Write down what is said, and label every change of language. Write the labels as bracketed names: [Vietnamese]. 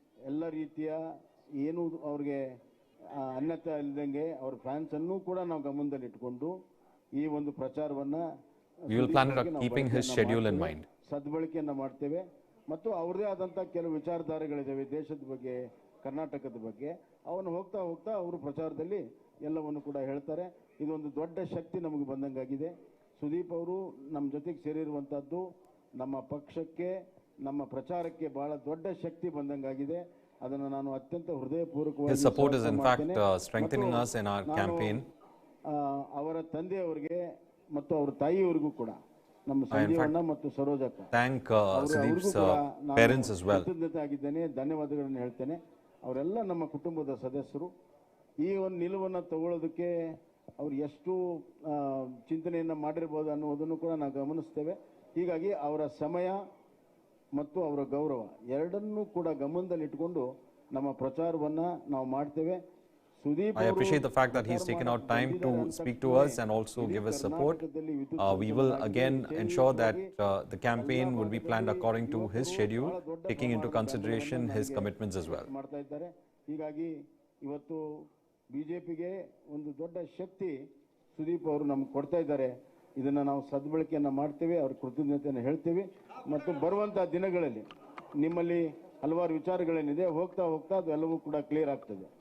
[Kannada] ಎಲ್ಲ ರೀತಿಯ ಏನು ಅವ್ರಿಗೆ ಅನ್ಯತೆ ಇಲ್ಲದಂಗೆ ಅವ್ರ ಫ್ಯಾನ್ಸ್ ಅನ್ನು ಕೂಡ ನಾವು ಗಮನದಲ್ಲಿ ಇಟ್ಕೊಂಡು ಈ ಒಂದು ಪ್ರಚಾರವನ್ನ [English] we will plan it keeping his schedule in mind. [Kannada] ಸದ್ಬಳಕೆಯನ್ನ ಮಾಡ್ತೇವೆ. ಮತ್ತು ಅವ್ರದೇ ಆದಂಥ ಕೆಲವು ವಿಚಾರಧಾರೆಗಳಿದ್ದಾವೆ ದೇಶದ ಬಗ್ಗೆ, ಕರ್ನಾಟಕದ ಬಗ್ಗೆ. ಅವನು ಹೋಗ್ತಾ ಹೋಗ್ತಾ ಅವರು ಪ್ರಚಾರದಲ್ಲಿ ಎಲ್ಲವನ್ನು ಕೂಡ ಹೇಳ್ತಾರೆ. ಇದೊಂದು ದೊಡ್ಡ ಶಕ್ತಿ ನಮಗೆ ಬಂದಂಗಾಗಿದೆ. ಸುದೀಪ್ ಅವರು ನಮ್ಮ ಜೊತೆಗೆ ಸೇರಿರುವಂಥದ್ದು ನಮ್ಮ ಪಕ್ಷಕ್ಕೆ, ನಮ್ಮ ಪ್ರಚಾರಕ್ಕೆ ಬಹಳ ದೊಡ್ಡ ಶಕ್ತಿ ಬಂದಂಗಾಗಿದೆ. ಅದನ್ನು ನಾನು ಅತ್ಯಂತ ಹೃದಯಪೂರ್ವಕವಾಗಿ [English] His support is in fact strengthening us in our campaign. [Kannada] ಅವರ ತಂದೆಯವರಿಗೆ ಮತ್ತು ಅವರ ತಾಯಿಯವರಿಗೂ ಕೂಡ ನಮ್ಮ ಸಂಜೀವಣ್ಣ ಮತ್ತು ಸರೋಜಕ್ಕ [English] thank Sudeep's parents as well. [Kannada] ಕೃತಜ್ಞತೆ ಆಗಿದ್ದೇನೆ, ಧನ್ಯವಾದಗಳನ್ನು ಹೇಳ್ತೇನೆ. ಅವರೆಲ್ಲ ನಮ್ಮ ಕುಟುಂಬದ ಸದಸ್ಯರು. ಈ ಒಂದು ನಿಲುವನ್ನು ತಗೊಳ್ಳೋದಕ್ಕೆ ಅವರು ಎಷ್ಟು ಚಿಂತನೆಯನ್ನು ಮಾಡಿರ್ಬೋದು ಅನ್ನೋದನ್ನು ಕೂಡ ನಾವು ಗಮನಿಸ್ತೇವೆ. ಹೀಗಾಗಿ ಅವರ ಸಮಯ ಮತ್ತು ಅವರ ಗೌರವ ಎರಡನ್ನೂ ಕೂಡ ಗಮನದಲ್ಲಿಟ್ಟುಕೊಂಡು ನಮ್ಮ ಪ್ರಚಾರವನ್ನು ನಾವು ಮಾಡ್ತೇವೆ. [English] I appreciate the fact that he's taken out time to speak to us and also give us support. We will again ensure that the campaign will be planned according to his schedule, taking into consideration his commitments as well. [Kannada] ಹೀಗಾಗಿ ಇವತ್ತು ಬಿಜೆಪಿಗೆ ಒಂದು ದೊಡ್ಡ ಶಕ್ತಿ ಸುದೀಪ್ ಅವರು ನಮ್ಗೆ ಕೊಡ್ತಾ ಇದ್ದಾರೆ. ಇದನ್ನು ನಾವು ಸದ್ಬಳಕೆಯನ್ನು ಮಾಡ್ತೇವೆ, ಅವ್ರ ಕೃತಜ್ಞತೆಯನ್ನು ಹೇಳ್ತೇವೆ. ಮತ್ತು ಬರುವಂಥ ದಿನಗಳಲ್ಲಿ ನಿಮ್ಮಲ್ಲಿ ಹಲವಾರು ವಿಚಾರಗಳೇನಿದೆ, ಹೋಗ್ತಾ ಹೋಗ್ತಾ ಅದೆಲ್ಲವೂ ಕೂಡ ಕ್ಲಿಯರ್ ಆಗ್ತದೆ.